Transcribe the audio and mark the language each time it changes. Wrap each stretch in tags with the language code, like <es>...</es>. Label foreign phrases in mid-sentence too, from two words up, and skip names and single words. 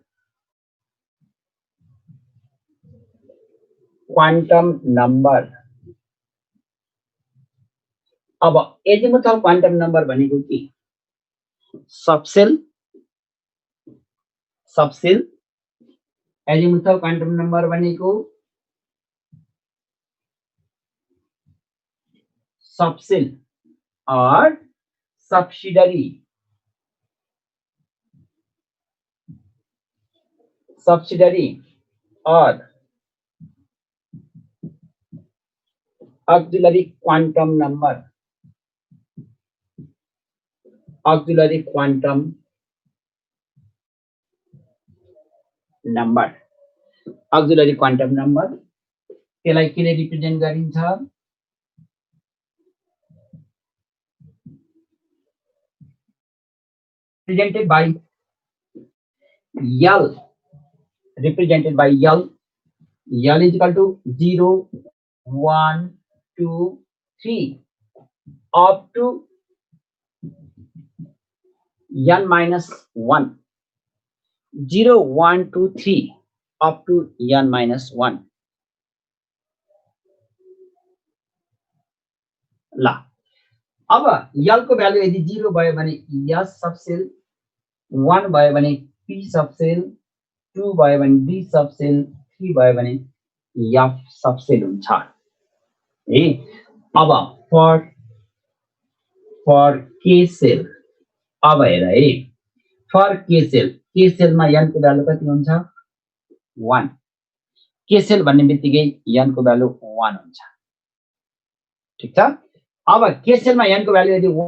<en>quantum number अब azimuthal quantum number</en> <ne>भनेको के</ne> <en>सबसेल azimuthal quantum number भनेको सबसेल और सब्सिडरी और auxiliary quantum number auxiliary quantum</en> <ne>नंबर त्यसलाई केले रिप्रेजेन्ट गरिन्छ</ne> <en>represented by L L is equal to 0 1 2 3 up to n minus 1 0 1 2 3 up to n minus 1</en> <ne>ला अब L को भ्यालु यदि 0 भयो भने S सबसेल 1 भयो भने P सबसेल 2 भयो भने D सबसेल 3 भयो भने F सबसेल हुन्छ है अब</ne> <en>for K shell</en> <ne>अब हेर है</ne> <en>for K shell</en> <ne>मा n को भ्यालु कति हुन्छ 1 K सेल भन्ने बित्तिकै n को भ्यालु 1 हुन्छ ठीक छ अब K सेलमा n को भ्यालु यदि</ne>